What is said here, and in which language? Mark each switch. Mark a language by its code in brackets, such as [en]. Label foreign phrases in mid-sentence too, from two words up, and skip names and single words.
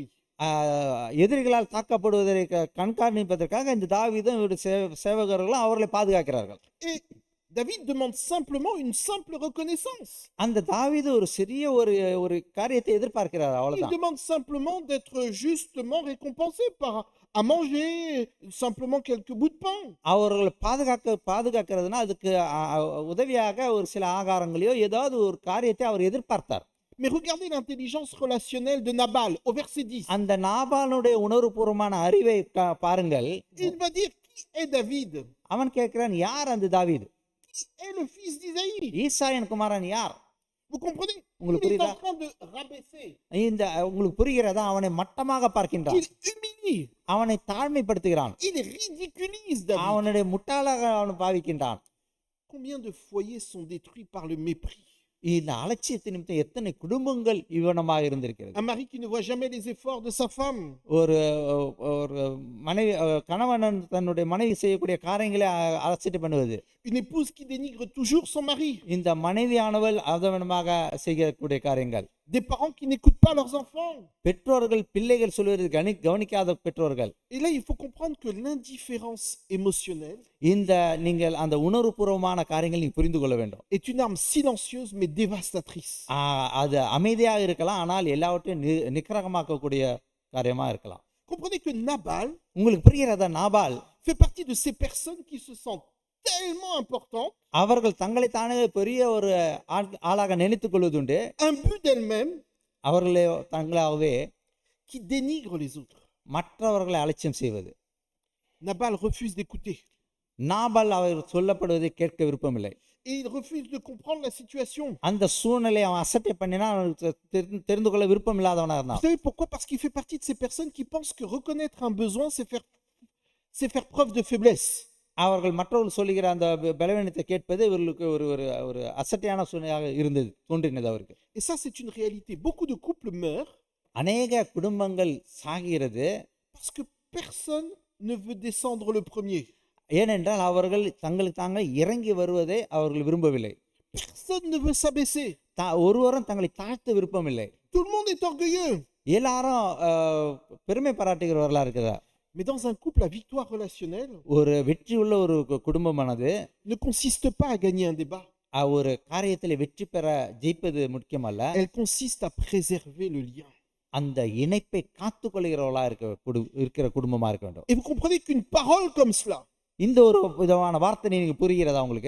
[ta] எதிரிகளால் தாக்கப்படுவதை கண்காணிப்பதற்காக இந்த தாவீதும் இவருடைய சேவகர்களும் அவர்களை பாதுகாக்கிறார்கள். [fr] Et David demande simplement une simple reconnaissance. [ta] அந்த தாவீது ஒரு சிறிய ஒரு காரியத்தை எதிர்பார்க்கிறார், [fr] Il [ta] அவ்வளவுதான். [fr] demande simplement d'être justement récompensé par à manger simplement quelques bouts de pain. [ta] அவர்களை பாதுகாக்கிறதுனா அதுக்கு உதவியாக ஒரு சில ஆகாரங்களையோ ஏதாவது ஒரு காரியத்தை அவர் எதிர்பார்த்தார். [fr] Mais regardez l'intelligence relationnelle de Nabal au verset 10. [ta] அந்த நாபாலுடைய உணர்வுபூர்வமான அறிவை பாருங்கள். [fr] Il va dire qui est David? [ta] அவன் கேட்கிறான், யார் அந்த தாவீது? [fr] Qui est le fils d'Isaïe? [ta] ஈசாயின் குமாரன் யார்? [fr] Vous comprenez? [ta] உங்களுக்கு [fr] Il est [ta] புரியுதா? [fr] en train de rabaisser. [ta] இந்த உங்களுக்கு புரிகிறதா? அவனை மட்டமாக பார்க்கின்றான், [fr] Il humilie. [ta] அவனை தாழ்மைப்படுத்துகிறான், [fr] Il ridiculise David. [ta] அவனுடைய முட்டாளாக அவனை பாவிக்கின்றான். [fr] Combien de foyers sont détruits par le mépris? [ta] இந்த அலட்சியத்தின் நிமித்தம் எத்தனை குடும்பங்கள் இவனமாக இருந்திருக்கிறது. [fr] Un mari qui ne voit jamais les efforts de sa femme. [ta] ஒரு ஒரு மனைவி கணவன் தன்னுடைய மனைவி செய்யக்கூடிய காரியங்களை அலட்சியம் பண்ணுவது. [fr] Une épouse qui dénigre toujours son mari. [ta] இந்த மனைவியானவள் அதவனமாக செய்யக்கூடிய காரியங்கள். [fr] Des parents qui n'écoutent pas leurs enfants. [ta] பெற்றோர்கள் பிள்ளைகள் சொல்வது கவனிக்காத பெற்றோர்கள். [fr] Et là, il faut comprendre que l'indifférence émotionnelle [ta] இந்த நீங்கள் அந்த உணர்வுபூர்வமான காரியங்கள் நீங்க புரிந்து கொள்ள வேண்டும். [fr] est une arme silencieuse mais dévastatrice. [ta] அது அமைதியாக இருக்கலாம், ஆனால் எல்லாவற்றையும் நிக்கிரகமாக்கக்கூடிய காரியமா இருக்கலாம். [fr] Comprenez que Nabal [ta] உங்களுக்கு புரிகிறதா? நாபால் [fr] fait partie de ces personnes qui se sentent tellement importantes, [ta] அவர்கள் தங்களை தானே பெரிய ஒரு ஆளாக நினைத்துக் கொள்வதுண்டு. [fr] imbues d'elles-mêmes, [ta] அவர்களே தங்களாகவே [fr] qui dénigrent les autres. [ta] மற்றவர்களை அலட்சியம் செய்வது. [fr] Nabal refuse d'écouter. [ta] நாபால் அவர் சொல்லப்படுவதை கேட்க விருப்பமில்லை. [fr] Et il refuse de comprendre la situation. [ta] அந்த சூழ்நிலை அவன் அசட்டை பண்ணினா அவனுக்கு தெரிந்து கொள்ள விருப்பம் இல்லாதவனா [fr] Vous [ta] இருந்தான். [fr] savez pourquoi? Parce qu'il fait partie de ces personnes qui pensent que reconnaître un besoin, c'est faire preuve de faiblesse. [ta] அவர்கள் மற்றவர்கள் சொல்லுகிற அந்த பலவீனத்தை கேட்பது இவர்களுக்கு ஒரு ஒரு ஒரு அசட்டையான சூழ்நிலையாக இருந்தது, தோன்றினது அவருக்கு. [fr] Et ça, c'est une réalité. Beaucoup de couples meurent [ta] அநேக குடும்பங்கள் சாகிறது. [fr] parce que personne ne veut descendre le premier. [ta] ஏனென்றால் அவர்கள் தங்களுக்கு தாங்கள் இறங்கி வருவதை அவர்கள் விரும்பவில்லை. [fr] Personne ne veut s'abaisser. [ta] ஒருவரும் தங்களை தாழ்த்த விருப்பமில்லை. [fr] Tout le monde est orgueilleux. [ta] எல்லாரும் பெருமை பாராட்டுகிறவர்களா இருக்கிறார். [fr] Mais dans un couple, la victoire relationnelle [ta] ஒரு வெற்றி உள்ள ஒரு குடும்பமானது [fr] ne consiste pas à gagner un débat. [ta] ஒரு காரியத்தில் வெற்றி பெற ஜெயிப்பது முக்கியமல்ல. [fr] Elle consiste à préserver le lien. [ta] அந்த இணைப்பை காத்துக்கொள்கிறவர்களா இருக்கிற குடும்பமா இருக்க வேண்டும். [fr] Et vous comprenez qu'une parole comme cela [ta] இந்த ஒரு விதமான வார்த்தை நீங்க புரிகிறதா உங்களுக்கு?